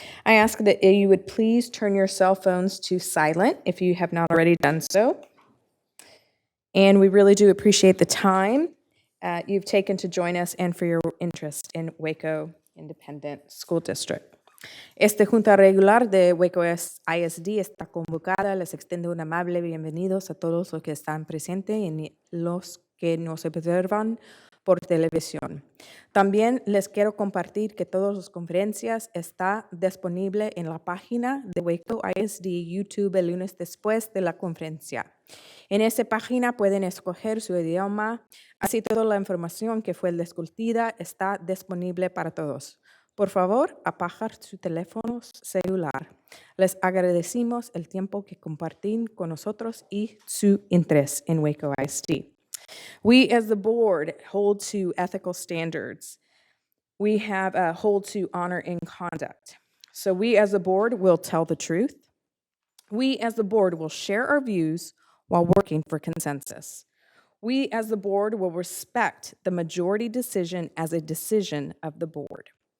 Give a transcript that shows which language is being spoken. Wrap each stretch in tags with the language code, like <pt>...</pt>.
<en>I ask that you would please turn your cell phones to silent if you have not already done so. And we really do appreciate the time you've taken to join us and for your interest in Waco Independent School District.</en> <es>Esta Junta Regular de Waco ISD está convocada. Les extiendo un amable bienvenidos a todos los que están presentes y los que nos observan por televisión. También les quiero compartir que todas las conferencias están disponibles en la página de Waco ISD YouTube el lunes después de la conferencia. En esa página pueden escoger su idioma, así toda la información que fue discutida está disponible para todos. Por favor, apagar su teléfono celular. Les agradecemos el tiempo que comparten con nosotros y su interés en Waco ISD.</es> <en>We as the board hold to ethical standards. We have hold to honor and conduct. So we as the board will tell the truth. We as the board will share our views while working for consensus. We as the board will respect the majority decision as a decision of the board.</en>